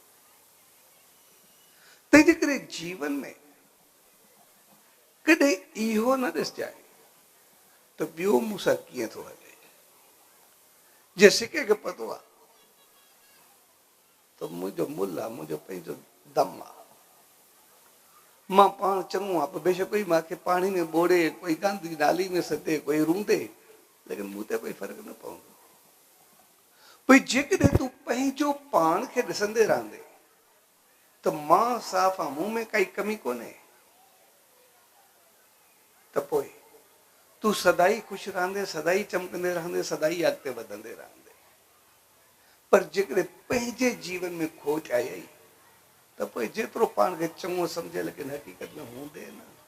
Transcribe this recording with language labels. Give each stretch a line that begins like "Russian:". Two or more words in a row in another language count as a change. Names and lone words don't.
Sindhi: तंहिंजे करे जीवन में कॾहिं इहो न ॾिसजाए त ॿियो मूंसां कीअं थो हले जे सिके खे पतो आहे त मुंहिंजो मुल आहे मुंहिंजो पंहिंजो दम आहे मां पाण चङो आहे पर बेशक कोई मूंखे पाणी में ॿोड़े कोई गांधी नाली में सटे कोई रूंदे लेकिन मूं ते कोई फ़र्क़ु न पवंदो भई जेकॾहिं तूं पंहिंजो पाण खे ॾिसंदे रहंदे त मां साफ़ आहे मूं में काई कमी कोन्हे त पोइ तूं सदाई ख़ुशि रहंदे सदाई चमकंदे रहंदे सदाई अॻिते वधंदे रहंदे पर जेकॾहिं पंहिंजे जीवन में खोट आई त पोइ जेतिरो पाण खे चङो सम्झे लेकिन हक़ीक़त में हूंदे न